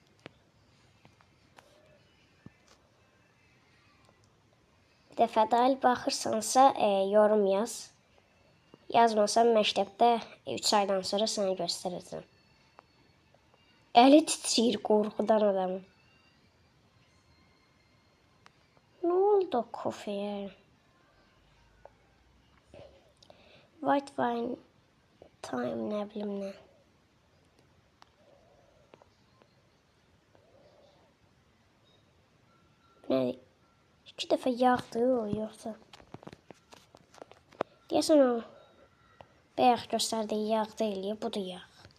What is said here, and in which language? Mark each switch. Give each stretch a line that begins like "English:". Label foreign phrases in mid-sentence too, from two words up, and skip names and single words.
Azerbaijani: Bir dəfə dair baxırsansa, yorum yaz. Yazmasan məktəbdə 3 aydan sonra sənə göstərəcəm. Əli titriyir qorxudan adamın. Nə oldu kofeyə?
English: White wine time
Azerbaijani: nə bilim nə. Nə? 2 dəfə yağdı o, yoxsa? Deyəsən o bayaq göstərdiyi yağ deyil, bu da yağ.